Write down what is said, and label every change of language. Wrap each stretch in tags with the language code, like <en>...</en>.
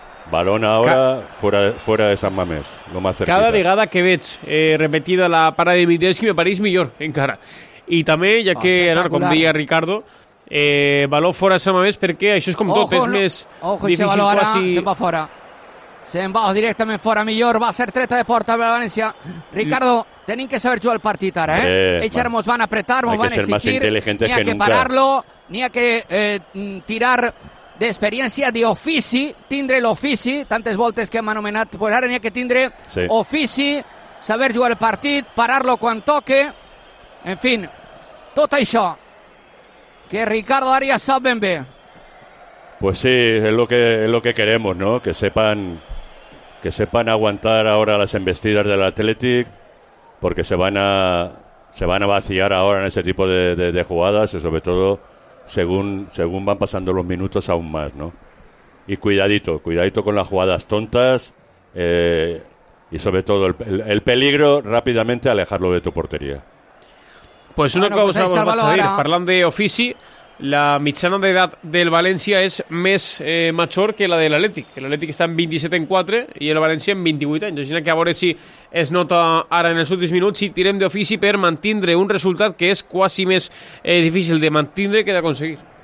<es>Balón ahora fuera de San Mamés, lo más cerquita.</es> <ca>Cada vegada que veig repetida la parada de Dimitrievski me pareix millor, encara. I també, ja que, ara, com deia Ricardo, baló fora de Sant Mamés, perquè això és com tot, és més difícil quasi... Se'n va fora. Se'n va directament fora, millor, va ser treta de porta per València. Ricardo, tenim que saber jugar el partit ara, Ells ara mos van apretar, mos van exigir, ni ha que pararlo, ni ha que tirar d'experiència, d'ofici, tindre l'ofici, tantes voltes que hem anomenat, però ara n'hi ha que tindre ofici, saber jugar el partit, parar-lo quan toque, en fi, tot això...</ca> <es>Que Ricardo Arias saben bien. Pues sí, es lo que queremos, ¿no? Que sepan aguantar ahora las embestidas del Athletic, porque se van a vaciar ahora en ese tipo de jugadas y sobre todo según van pasando los minutos aún más, ¿no? Y cuidadito con las jugadas tontas y sobre todo el peligro rápidamente alejarlo de tu portería. Pues una cosa vamos a decir,</es> <ca>parlant de ofici, la mitjana d'edat del València és més major que la de l'Atlètic. L'Atlètic està en 27,4 i el València en 28 anys. Imagina que a veure si es nota ara en els últims minuts si tirem d'ofici per mantindre un resultat que és quasi més difícil de mantindre que d'aconseguir.</ca>